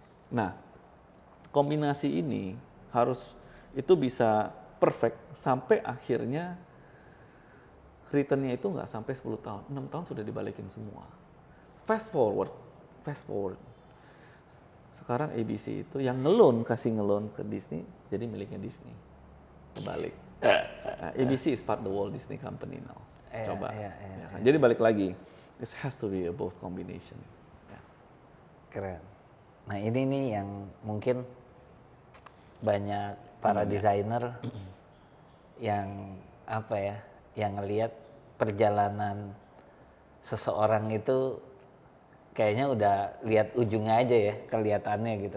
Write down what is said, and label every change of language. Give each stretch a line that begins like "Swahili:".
Indonesian: Nah, kombinasi ini harus itu bisa perfect sampai akhirnya returnnya itu nggak sampai 10 tahun, 6 tahun sudah dibalikin semua.
English: Fast forward.
Indonesian: Sekarang ABC itu yang kasih ngelon ke Disney, jadi miliknya Disney. Kebalik.
English: Nah, ABC is part of the Walt Disney Company now.
Indonesian: Iya, Coba. iya, Ya kan? Jadi balik lagi,
English: it has to be a both combination.
Indonesian: Ya. Keren. Nah ini nih yang mungkin banyak para desainer yang apa ya, yang ngelihat perjalanan seseorang itu kayaknya udah lihat ujungnya aja ya kelihatannya gitu.